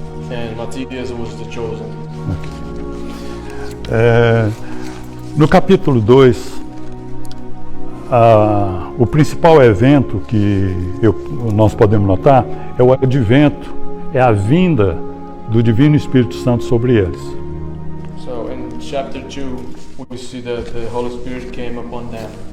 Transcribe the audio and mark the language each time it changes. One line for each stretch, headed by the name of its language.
English: And Matthias was the chosen.
Portuguese: No capítulo 2, o principal evento que nós podemos notar é o advento, é a vinda do Divino Espírito Santo sobre eles.
English: So in chapter 2, we see that the Holy Spirit came upon them